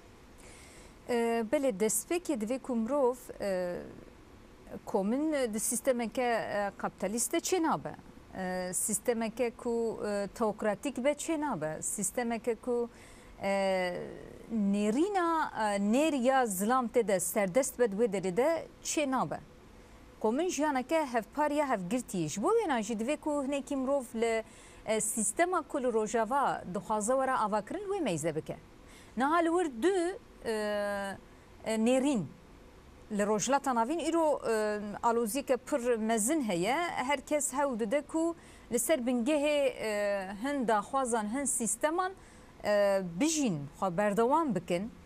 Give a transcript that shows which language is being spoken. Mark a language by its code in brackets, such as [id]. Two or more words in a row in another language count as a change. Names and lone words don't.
[ku] Belê destpêkê divê ku mirov komîn di sîstemeke kapitalîst de çê nabe. Sîstemeke ku teokratîk be çê nabe. Sîstemeke ku nêrîna nêr ya zilam tê de serdest be di wê derê de çê nabe. کۆمن ژیانەکە هەفپارە هەفگرتیش بۆ وێناژی divê ku hinekî mirov li sîstema ku li rojava dixwaze were avakirin wê meyze bike. Niha li wir du nêrîn li rojhilata navîn îro alozîke pir mezin heye herkes hewl dide ku li ser bingehê hin daxwazan hin sîsteman bijîn xwe berdewam bikin.